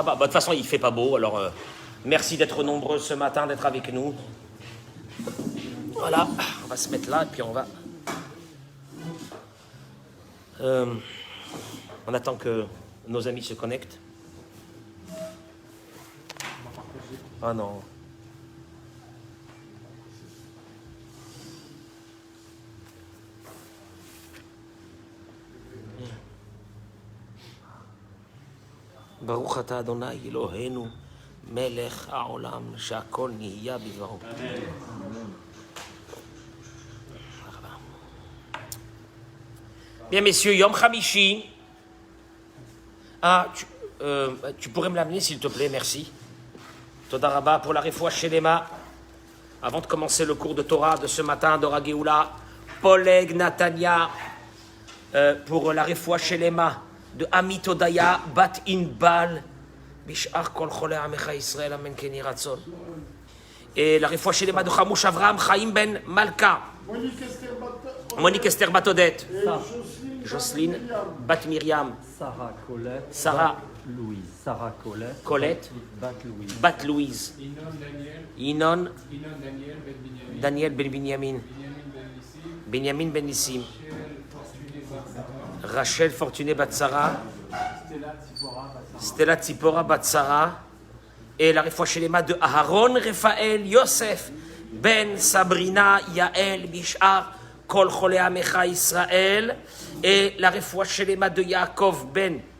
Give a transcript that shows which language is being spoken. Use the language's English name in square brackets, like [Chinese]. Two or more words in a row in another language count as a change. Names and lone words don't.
[French] Bah, de toute façon, il ne fait pas beau, alors merci d'être nombreux ce matin, d'être avec nous. Voilà, on va se mettre là et puis on va... on attend que nos amis se connectent. Ah non. [Hebrew] ברוך אתה אדוני אלוהינו מלך העולם שהכל נהיה בדברו. [French] Bien messieurs, [Hebrew] יום חמישי. [French] Ah, tu pourrais me l'amener s'il te plaît, merci. [Hebrew] תודה רבה [French] pour la [Hebrew] רפואה שלמה. [French] Avant de commencer le cours de Torah de ce matin d'Ora Geoula, Poleg Natania pour la [Hebrew] רפואה שלמה [French] de Amit Odaya Bat Inbal [Hebrew] בשאר כל חולי עמך ישראל אמן כן יהי רצון. [French] Et la [Hebrew] רפואה שלמה [French] de Chamouch Avraham Chaim Ben Malka, Monique Esther Bat Odette, Jocelyne Bat Myriam, Sarah Colette, Sarah Louise, Sarah Colette, Colette, Louise, Bat Louise, Inon Daniel Ben Binyamin, Benjamin Ben Nissim, Rachel Fortuné Bat Sarah, Stella Tzipora Bat Sarah, et la [Hebrew] רפואה שלמה [French] de Aharon Raphaël Yosef Ben Sabrina Yael [Hebrew] בשאר כל חולי עמך ישראל, [French] et la [Hebrew] רפואה שלמה [French] de Yaakov Ben